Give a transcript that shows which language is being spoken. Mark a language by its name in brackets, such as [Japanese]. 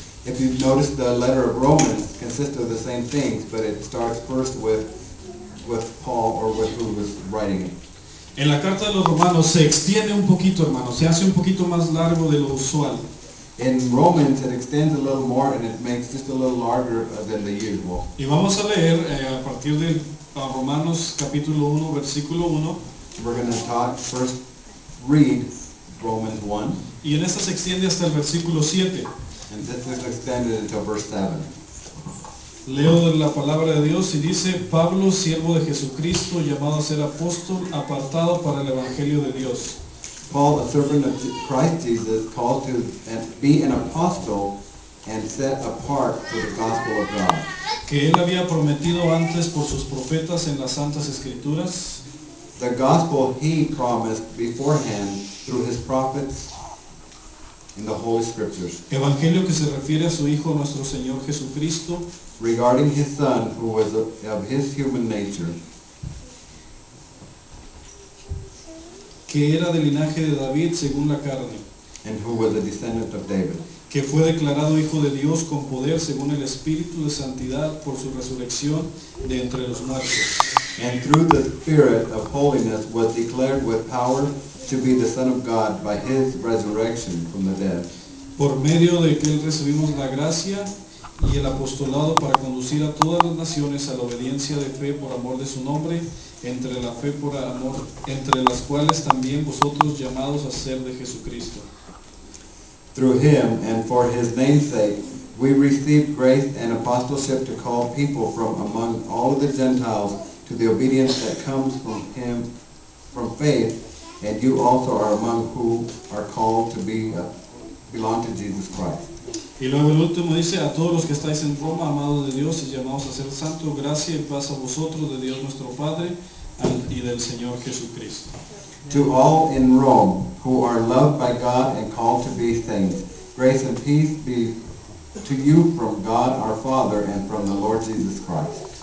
[English] If you notice, the letter of Romans consists of the same things, but it starts first with Paul or with who was writing it. [Spanish] En la carta de los romanos se extiende un poquito, hermanos, se hace un poquito más largo de lo usual. [English] In Romans, it extends a little more and it makes just a little larger than the usual. [Spanish] Y vamos a leer a partir de Romanos capítulo 1, versículo 1. [English] We're going to first read Romans 1, [Spanish] Y en esta se extiende hasta el versículo 7. [English] and this is extended until verse 7. [Spanish] Leo de la palabra de Dios y dice: Pablo, siervo de Jesucristo, llamado a ser apóstol, apartado para el evangelio de Dios. [English] Paul, a servant of Christ Jesus, called to be an apostle and set apart for the gospel of God, [Spanish] Que él había prometido antes por sus profetas en las santas escrituras, [English] the gospel he promised beforehand through his prophets in the Holy Scriptures, [Spanish] evangelio que se refiere a su Hijo nuestro Señor Jesucristo, [English] regarding his Son, who was of his human nature, [Spanish] que era del linaje de David según la carne, [English] and who was a descendant of David, [Spanish] que fue declarado Hijo de Dios con poder según el Espíritu de Santidad por su resurrección de entre los muertos, [English] and through the Spirit of holiness was declared with power to be the Son of God by his resurrection from the dead, [Spanish] por medio de que él recibimos la gracia y el apostolado para conducir a todas las naciones a la obediencia de fe por amor de su nombre, entre la fe por amor, entre las cuales también vosotros llamados a ser de Jesucristo. [English] Through him and for his name's sake, we received grace and apostleship to call people from among all of the Gentiles to the obedience that comes from him, from faith, and you also are among who are called to belong to Jesus Christ. [Spanish] Y luego el último dice: a todos los que estáis en Roma, amados de Dios y llamados a ser santos, gracia y paz a vosotros de Dios nuestro Padre y del Señor Jesucristo. [English] To all in Rome who are loved by God and called to be saints, grace and peace be to you from God our Father and from the Lord Jesus Christ.